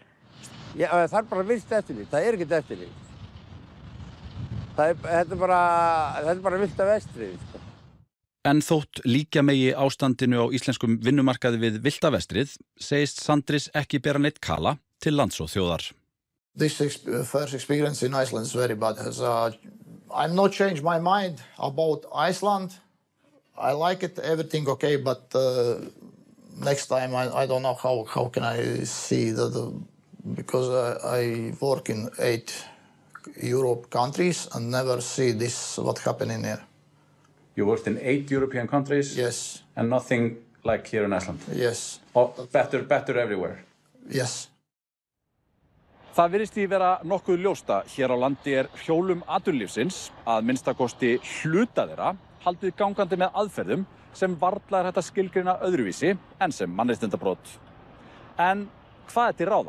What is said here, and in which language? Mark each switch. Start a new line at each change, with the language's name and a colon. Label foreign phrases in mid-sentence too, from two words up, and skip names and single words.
Icelandic: Já, það bara vilt eftirlit, það ekkert eftirlit. Þetta bara vilt af vestrið. En þótt líkja megi ástandinu á íslenskum vinnumarkaði við villta vestrið, segist Sandris ekki bera neitt kala til lands og þjóðar.
English: This first experience in Iceland is very bad. I'm not changed my mind about Iceland. I like it, everything okay, but next time I don't know how can I see that because I work in 8 Europe countries and never see this what happening here. You worked in 8 European countries? Yes. And nothing like here in Iceland? Yes. Oh, better everywhere? Yes.
Icelandic: Það virðist því vera nokkuð ljóst að hér á landi hjólum atvinnulífsins, að minnstakosti hluta þeirra, haldið gangandi með aðferðum sem varla hægt að skilgreina öðruvísi en sem mannréttindabrot. En hvað til ráða?